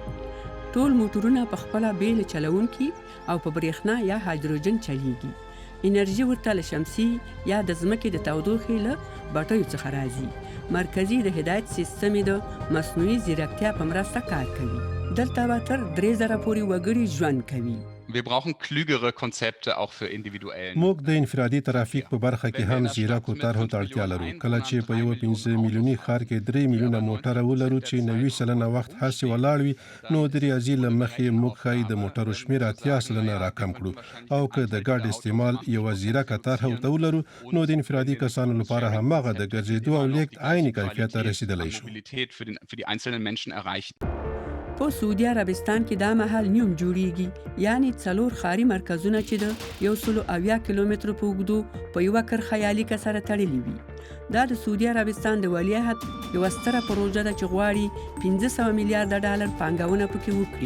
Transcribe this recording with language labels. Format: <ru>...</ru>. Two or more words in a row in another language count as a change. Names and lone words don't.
<ps>ټول موټرونه په خپله بیل چلونکي او په برېښنا یا هایدروجن چلیږي. انرژي ورته له شمسي یا د ځمکې د تودوخې له بټیو څخه راځي. مرکزي د هدایت سیستم یې د مصنوعي ځیرکتیا په مرسته کار کوي. دلته به تر 3000 پورې وګړي ژوند کوي.</ps> <de>Wir brauchen klügere Konzepte auch für individuellen.</de> <ps>موږ د انفرادي ترافیک په برخه کې هم ځیرکو طرحو ته اړتیا لرو. کله چې په یوه 15 میلیوني ښار کې 3 میلیونه موټره ولرو چې 90% وخت هسې ولاړ وي، نو د ریاضي له مخې موږ ښایي د موټرو شمېر 80% راکم کړو. او که د ګاډ استعمال یوه ځیرکه طرحه ورته ولرو، نو د انفرادي کسانو لپاره هماغه د ګرځېدو او لیږد عیني کیفیت ته رسېدلی شو.</ps> <de>Mobilität für die einzelnen Menschen erreichen.</de> <ps>په سعودي عربستان کې دا مهال نیوم جوړیږي، یعنی 4 ښاري مرکزونه چې د 170 کیلومترو په اوږدو په یوه کرښه یا لیکه سره تړلي وي. دا د سعودي عربستان د ولیعهد یوه ستره پروژه ده چې غواړي 500 میلیارده ډالر پانګونه پکې وکړي.</ps>